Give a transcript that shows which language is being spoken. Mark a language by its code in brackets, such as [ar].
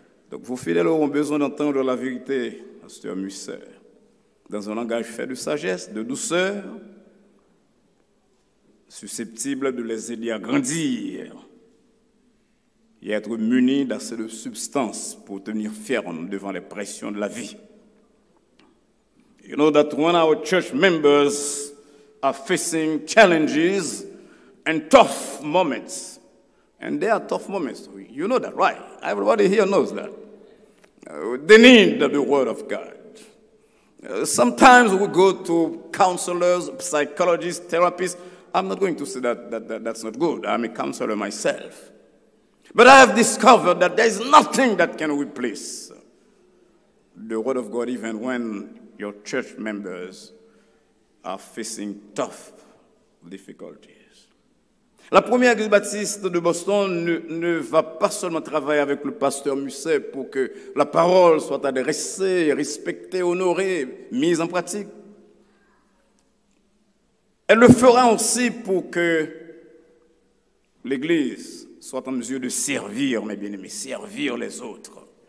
[fr] Donc vos fidèles auront besoin d'entendre la vérité, pasteur Musset, dans un langage fait de sagesse, de douceur, susceptible de les aider à grandir et être munis d'assez de substance pour tenir ferme devant les pressions de la vie. [en] You know that when our church members are facing challenges and tough moments, and there are tough moments, you know that, right? Everybody here knows that. They need the word of God. Sometimes we go to counselors, psychologists, therapists. I'm not going to say that that's not good. I'm a counselor myself. But I have discovered that there is nothing that can replace the Word of God, even when your church members are facing tough difficulties. [fr] La première église baptiste de Boston ne va pas seulement travailler avec le pasteur Musset pour que la parole soit adressée, respectée, honorée, mise en pratique. Elle le fera aussi pour que l'église soit en mesure de servir, mes bien-aimés, servir les autres.